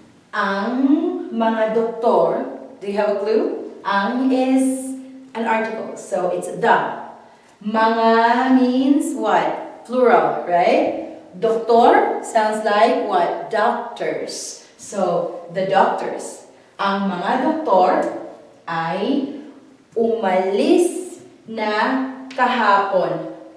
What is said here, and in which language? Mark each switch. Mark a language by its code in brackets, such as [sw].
[tl] Ang mga doktor, [en] do you have a clue? Ang is an article, so it's the. Mga means what? Plural, right? Doktor sounds like what? Doctors. So, the doctors. [tl] Ang mga doktor ay umalis na kahapon.